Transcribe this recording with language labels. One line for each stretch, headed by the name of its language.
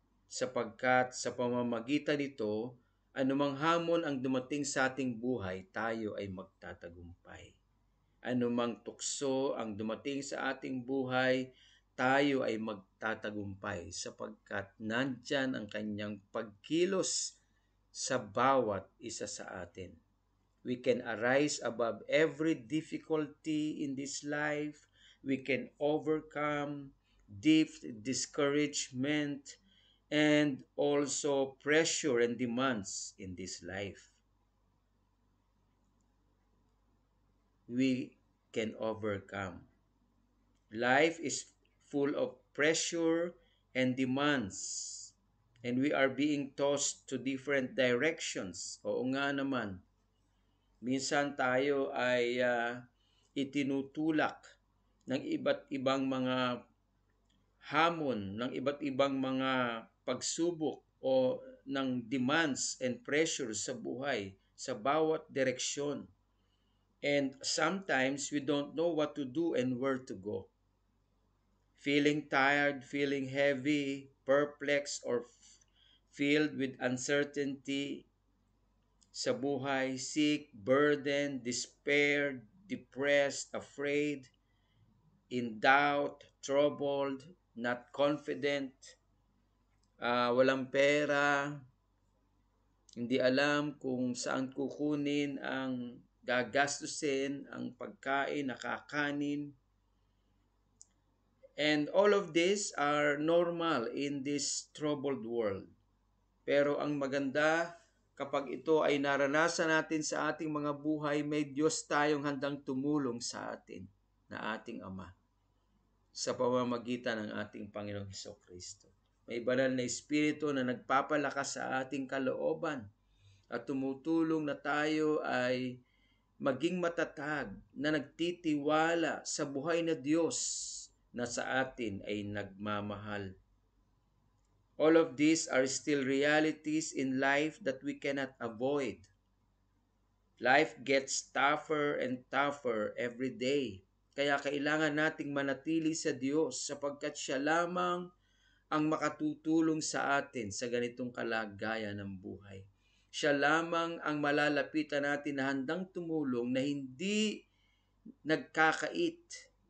Filipino: Sapagkat sa pamamagitan nito, anumang hamon ang dumating sa ating buhay, tayo ay magtatagumpay. Anumang tukso ang dumating sa ating buhay, tayo ay magtatagumpay sapagkat nandyan ang kanyang pagkilos sa bawat isa sa atin.
English: We can arise above every difficulty in this life. We can overcome deep discouragement and also pressure and demands in this life. We can overcome. Life is full of pressure and demands, and we are being tossed to different directions.
Filipino: Oo nga naman. Minsan tayo ay itinutulak ng iba't ibang mga hamon, ng iba't ibang mga pagsubok o ng
English: demands and pressures
Filipino: sa buhay sa bawat direksyon.
English: And sometimes we don't know what to do and where to go. Feeling tired, feeling heavy, perplexed, or filled with uncertainty
Filipino: sa buhay,
English: sick, burdened, despair, depressed, afraid, in doubt, troubled, not confident,
Filipino: walang pera, hindi alam kung saan kukunin ang gagastusin, ang pagkain, nakakanin.
English: And all of these are normal in this troubled world.
Filipino: Pero ang maganda, kapag ito ay naranasan natin sa ating mga buhay, may Diyos tayong handang tumulong sa atin na ating Ama sa pamamagitan ng ating Panginoong Hesukristo. May banal na Espiritu na nagpapalakas sa ating kalooban at tumutulong na tayo ay maging matatag na nagtitiwala sa buhay na Diyos na sa atin ay nagmamahal.
English: All of these are still realities in life that we cannot avoid. Life gets tougher and tougher every day.
Filipino: Kaya kailangan nating manatili sa Diyos sapagkat siya lamang ang makatutulong sa atin sa ganitong kalagayan ng buhay. Siya lamang ang malalapitan natin na handang tumulong na hindi nagkakait.